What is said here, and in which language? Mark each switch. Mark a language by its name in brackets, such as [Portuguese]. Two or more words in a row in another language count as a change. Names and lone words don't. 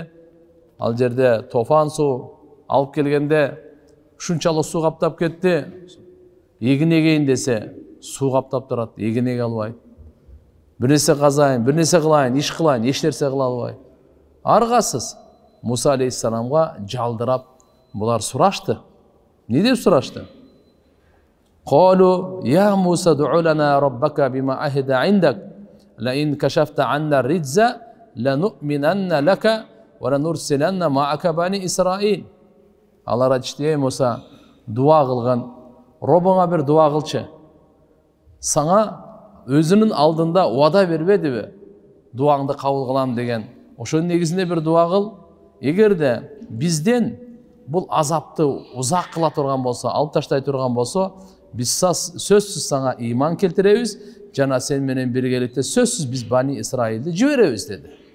[Kyrgyz] Ал жерде тофан суу алып келгенде ушунчалык суу каптап кетти. Эгин эгейин десе, суу каптап турат, эгин эге албайт. Бир нерсе казайын, бир нерсе кылайын, иш кылайын, эч нерсе кыла албайт. Аргасыз Муса алейхиссаламга жалдырап булар сурашты. Не деп сурашты? [Arabic] قالوا يا موسى ادع لنا ربك بما عهد عندك لئن كشفت عنا الرجز لنؤمنن لك ولنرسلن معك بني إسرائيل. [Kyrgyz] Алар айтышты, Муса, дуа кылган, Робуңа бир дуа кылчы. Саңа өзүнүн алдында уада бербедиби? Дуаңды кабыл кылам деген. Ошонун негизинде бир дуа кыл. Эгерде бизден бул азапты узак кыла турган болсо, алып таштай турган болсо, биз сөзсүз сага ыйман келтиребиз, жана сен менен биргеликте сөзсүз биз Бани Исраилди жиберебиз деди.